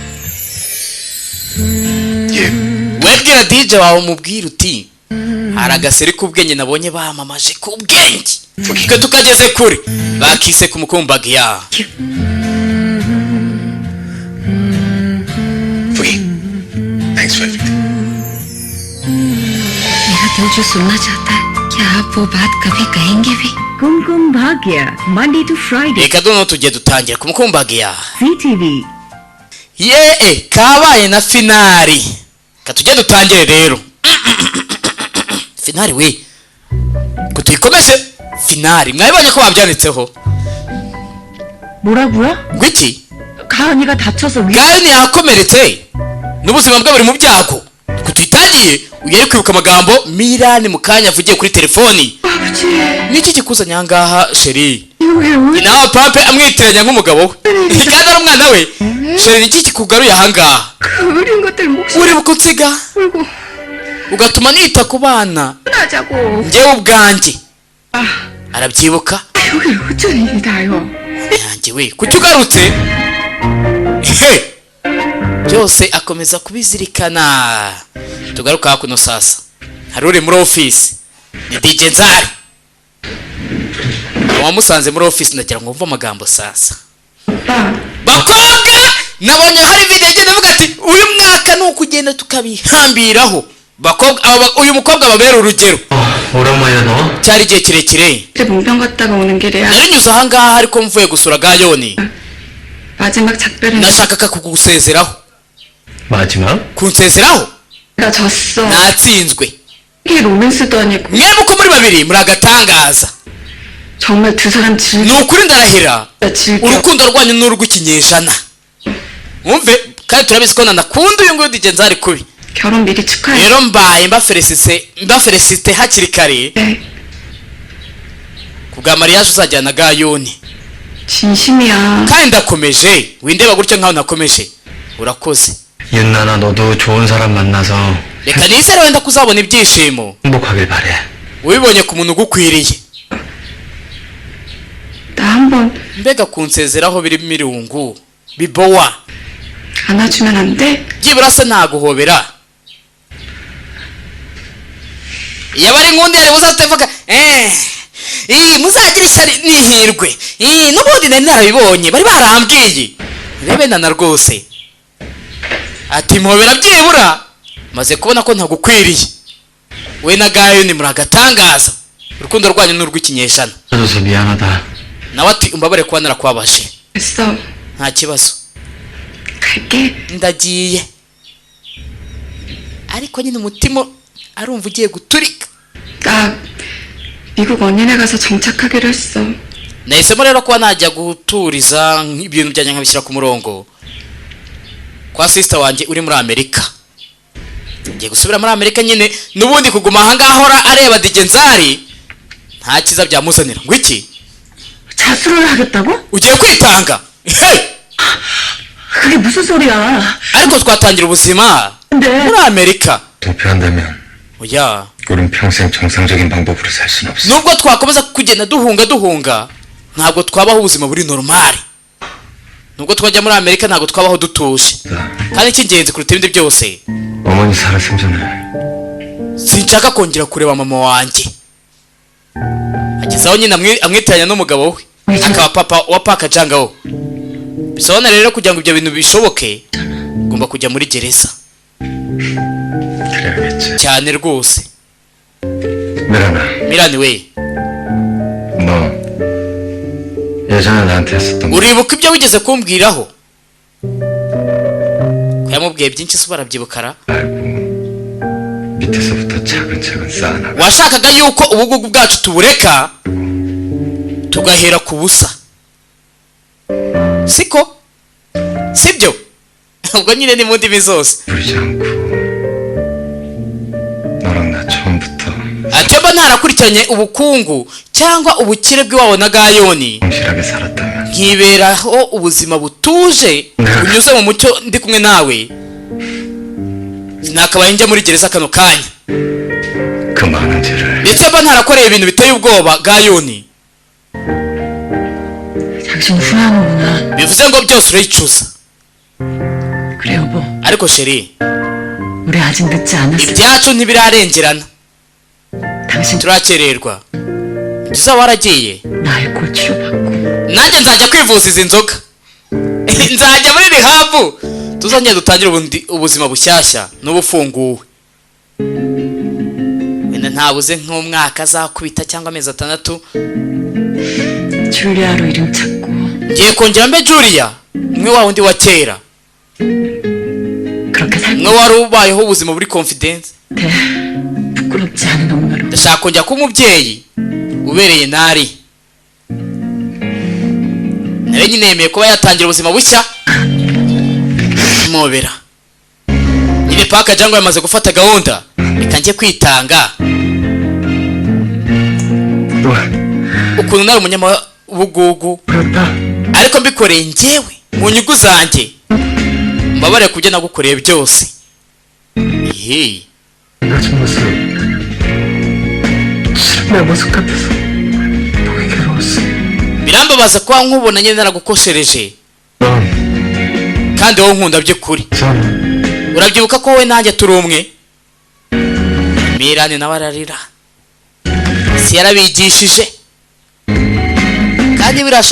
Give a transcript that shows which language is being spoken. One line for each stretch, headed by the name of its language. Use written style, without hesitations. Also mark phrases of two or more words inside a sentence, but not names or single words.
Kinyarwanda: webwira DJ wawe umubwira uti aragaseri k'ubwenge nabonye bamamaje k'ubwenge twe tukageze kure bakise ku mukumbagiya
English: Fugi Thanks for everything
Hindi: मेरा दिल जो सुनना चाहता है क्या आप वो बात कभी कहेंगे भी
English: Kumkum Bhagya, Monday to Friday,
Kinyarwanda: reka dono tujye dutangira ku mukumbagiya CTV. kabaye na finali katujye dutangire rero finali we kutuyikomeje finali mwabibonye ko babyanditseho
Korean: 뭐라고요?
Kinyarwanda: gwiki
Korean: 가은이가 다쳐서
Kinyarwanda: gani yakomeretse n'ubuzima bwe buri mu byago kutuyitangiye uyari kwibuka amagambo Mirani mukanya avugiye kuri telefoni.
Korean: 아버지,
Kinyarwanda: Niki kikuzanya ahangaha sheri?
Korean: 왜
Kinyarwanda: Nawe pape amwitiranya nk'umugabo we. Kandi ari umwana we. Sheri niki kikugaruye ahangaha?
Korean: 그린 것들 목소리
Kinyarwanda: Uri bukunsiga
Korean: 울고
Kinyarwanda: ugatuma nita ku bana
Korean: 나자고.
Kinyarwanda: njyewe ubwanjye.
Korean: 아,
Kinyarwanda: Arabyibuka?
Korean: 여기 어쩐 일이다요.
Kinyarwanda: Yanjye we kuki ugarutse? Byose akomeza kubizirikana. Tugaruka hakuno sasa. Hari uri muri office. Ni DJ Nzari. Wamusanze muri office ndagira ngo mve amagambo sasa.
Korean: 오빠,
Kinyarwanda: Bakobwa nabonye hari video igenda ivuga ati uyu mwaka ni ukugenda tukabihambiraho. Bakobwa uyu mukobwa babera urugero.
Korean: 오랜만이야 너
Kinyarwanda: Cyari igihe kirekire.
Korean: 그때 문병 갔다가 오는 길에
Kinyarwanda: Narinyuze ahangaha ariko mvuye gusura Gayoni.
Korean: 마지막 작별은
Kinyarwanda: Nashakaga kugusezeraho.
Korean: 마지막?
Kinyarwanda: Kunsezeraho?
Korean: 내가 졌어.
Kinyarwanda: Natsinzwe.
Korean: 이게 로맨스도 아니고
Kinyarwanda: Mwebwe uko muri babiri muri agatangaza.
Korean: 정말 두 사람
Kinyarwanda: Ni ukuri ndarahira.
Korean: 즐겨.
Kinyarwanda: Urukundo rwanyu n'urw'ikinyejana. Mwumve kandi turabizi ko nanakunda uyu nguyu DJ Nzari kubi.
Korean: 결혼 미리 축하해.
Kinyarwanda: Rero mbaye mbafelicite hakiri kare.
Korean: 네,
Kinyarwanda: Kubwa mariage uzajyana na Gayoni.
Korean: 진심이야.
Kinyarwanda: Kandi ndakomeje windeba gutyo nkaho nakomeje. Urakoze.
Korean: 윤나나 너도 좋은 사람 만나서
Kinyarwanda: Reka nizere wenda kuzabona ibyishimo.
Korean: 행복하길 바래
Kinyarwanda: Ubibonye ku muntu ugukwiriye.
Korean: 나 한번
Kinyarwanda: Mbega kunsezeraho biri mirungu. Bibowa.
Korean: 안아주면 안 돼?
Kinyarwanda: Byibura se naguhobera. Yabari nkundi yari buzatevuga muzagira ishyari nihirwe. N'ubundi nari narabibonye bari barambwiye. Rebe nana rwose. Ati mpobera byibura. Maze kubona ko ntagukwiriye. We na Gayoni muri agatangaza. Urukundo rwanyu n'urw'ikinyejana.
Korean: 해줘서 미안하다
Kinyarwanda: Nawe ati umbabare kuba narakubabashe.
Korean: 됐어.
Kinyarwanda: Nta kibazo.
Korean: 갈게.
Kinyarwanda: Ndagiye. Ariko nyine umutima arumva ugiye guturika.
Korean: 나 미국 언니네 가서 정착하기로 했어.
Kinyarwanda: Nahisemo rero kuba najya guturiza ibintu byanjye nkabishyira ku murongo kwa sister wanjye uri muri Amerika. Ngiye gusubira muri Amerika nyine n'ubundi kuguma ahangaha ahora areba DJ Nzari nta kiza byamuzanira. Ngo iki?
Korean: 자수를 하겠다고?
Kinyarwanda: Ugiye kwitanga?
Korean: 그게 무슨 소리야?
Kinyarwanda: Ariko twatangira ubuzima
Korean: 근데
Kinyarwanda: muri Amerika.
Korean: 도피한다면
Kinyarwanda: Oya.
Korean: 우린 평생 정상적인 방법으로 살 순 없어
Kinyarwanda: Nubwo twakomeza kugenda duhunga ntabwo twabaho ubuzima buri normal. Nubwo twajya muri Amerika ntabwo twabaho dutuje. Kandi icy'ingenzi kuruta ibindi byose
Korean: 어머니 살았으면 전에
Kinyarwanda: sinshaka kongera kureba mama wanjye. Agezaho nyine amwitiranya n'umugabo we akaba papa wa Park Jang-ho. Bisobanura rero kugira ngo ibyo bintu bishoboke ugomba kujya muri gereza.
Korean: 그래야겠지.
Kinyarwanda: cyane rwose.
Korean: 미란아,
Kinyarwanda: we
Korean: 너 예전에 나한테 했었던 거
Kinyarwanda: uribuka ibyo wigeze kumbwiraho? Ko yamubwiye byinshi se barabyibukara?
Korean: 말고 밑에서부터 차근차근 쌓아나가.
Kinyarwanda: washakaga yuko ubugugu bwacu tubureka tugahera ku busa, siko? sibyo? ubwo nyine ni mu ndimi zose.
Korean: 부리지 않고 너랑 나 처음부터
Kinyarwanda: Ateba ntarakurikiranye ubukungu cyangwa ubukire bw'iwabo na Gayoni,
Korean: 성실하게 살았다면
Kinyarwanda: nkiberaho ubuzima butuje bunyuze mu mucyo ndi kumwe nawe, nakabaye njya muri gereza kano kanya.
Korean: 그 많은 죄를
Kinyarwanda: ndetse mba ntarakoreye ibintu biteye ubwoba Gayoni.
Korean: 당신 후회하는구나.
Kinyarwanda: bivuze ngo byose urayicuza.
Korean: 그래 여보,
Kinyarwanda: ariko sheri,
Korean: 우리 아직 늦지 않았어.
Kinyarwanda: ibyacu ntibirarengerana,
Korean: 당신
Kinyarwanda: turakererwa. Tuza waragiye,
Korean: 나 알코올 치료받고
Kinyarwanda: nanjye nzajya kwivuza izi nzoga. nzajya muri rihabu, tuzongera dutangire ubuzima bushyashya n'ubufunguwe. wenda ntabuze nk'umwaka azakubita cyangwa amezi 6.
Korean: 줄리아로 이름 찾고
Kinyarwanda: ngiye kongera mbe Julia, umwe wa wundi wa kera,
Korean: 그렇게 살고
Kinyarwanda: umwe wari ubayeho ubuzima buri confidence.
Korean: 돼. 부끄럽지 않은 엄마로.
Kinyarwanda: ndashaka kongera kuba umubyeyi ubereye nari. nari nyine yemeye kuba yatangira ubuzima bushya mubera. nyine Park Jang-ho yamaze gufata gahunda, reka njye kwitanga. ukuntu nari umunyamabugugu ariko mbikoreye njyewe mu nyungu zanjye, mbabare kubyo nagukoreye byose. Ehe,
Korean: 낮은 모습 내 모습 같아서 보기 괴로웠어.
Kinyarwanda: birambabaza kuba nkubona nyine naragukoshereje
Korean: 넌
Kinyarwanda: kandi wowe nkunda by'ukuri.
Korean: 전
Kinyarwanda: urabyibuka ko wowe nanjye turi umwe? Mirane nawe ararira, si yarabigishije kandi birasha.